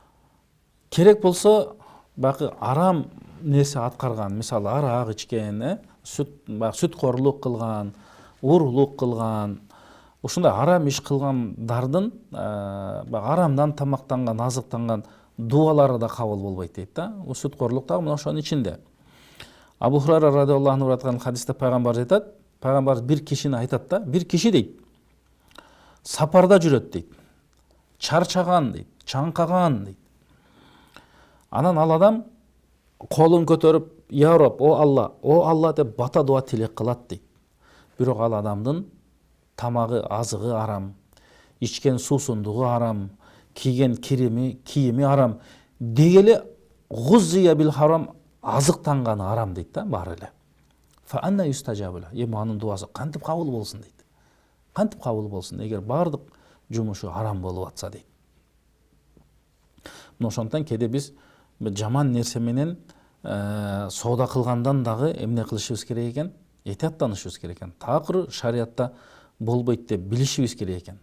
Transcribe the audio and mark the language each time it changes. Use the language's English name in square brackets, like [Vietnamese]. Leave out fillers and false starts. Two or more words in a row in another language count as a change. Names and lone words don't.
[Kyrgyz] Керек болсо багы арам нерсе аткарган, мисалы араак ичкен, сүткорлук кылган, урурлук кылган, ушундай арам иш кылгандардын арамдан тамактанган, азыктанган дуалары да кабыл болбойт дейт да. Сүткорлук да мына ошонун ичинде. Абу Хурайра [Arabic] رضي الله عنه [Kyrgyz] айткан хадисте пайгамбарыбыз айтат, пайгамбарыбыз бир кишини айтат да, бир киши дейт, сапарда жүрөт дейт, чарчаган дейт, чаңкаган дейт. Анан ал адам колун көтөрүп, [Arabic] يا رب, [Kyrgyz] о Алла деп бата дуа тилек кылат дейт. Бирок ал адамдын тамагы, азыгы арам, ичкен суусундугу арам, кийген кийими арам, дегеле [Arabic] غذي بالحرام, [Kyrgyz] азыктанганы арам дейт да, баары эле. [Arabic] فأنى يستجاب له, [Kyrgyz] эми анын дуасы кантип кабыл болсун дейт. Кантип кабыл болсун, эгер баардык жумушу арам болуп атса дейт. Мына ошондуктан кээде биз жаман нерсе менен соода кылгандан дагы эмне кылышыбыз керек экен? Этияттанышыбыз керек экен. Такыр шариатта болбойт деп билишибиз керек экен.